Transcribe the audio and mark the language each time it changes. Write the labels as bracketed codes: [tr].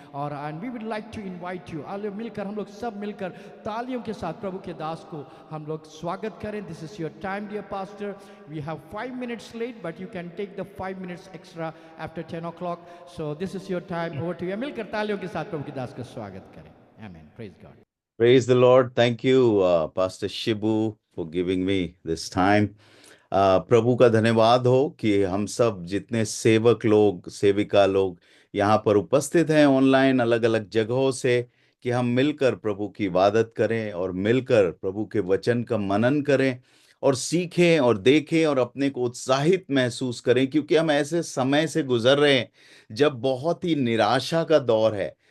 [hi] और [en] and we would like to invite you, [hi] आइए मिलकर हम लोग सब मिलकर तालियों के साथ प्रभु के दास को हम लोग स्वागत करें। [en] This is your time dear pastor. We have 5 minutes late, but you can take the 5 minutes extra after 10 o'clock. So this is your time, over to you. [hi] मिलकर तालियों के साथ प्रभु के दास को स्वागत करें। [en] आमीन। Praise God. Praise the Lord. Thank you, Pastor Shibu, for giving me this time. [hi] प्रभु का धन्यवाद हो कि हम सब जितने सेवक लोग, सेविका लोग यहाँ पर उपस्थित हैं ऑनलाइन अलग अलग जगहों से, कि हम मिलकर प्रभु की इबादत करें और मिलकर प्रभु के वचन का मनन करें और सीखें और देखें और अपने को उत्साहित महसूस करें। क्योंकि हम ऐसे समय से गुजर रहे हैं जब बहुत ही निराशा का दौर है,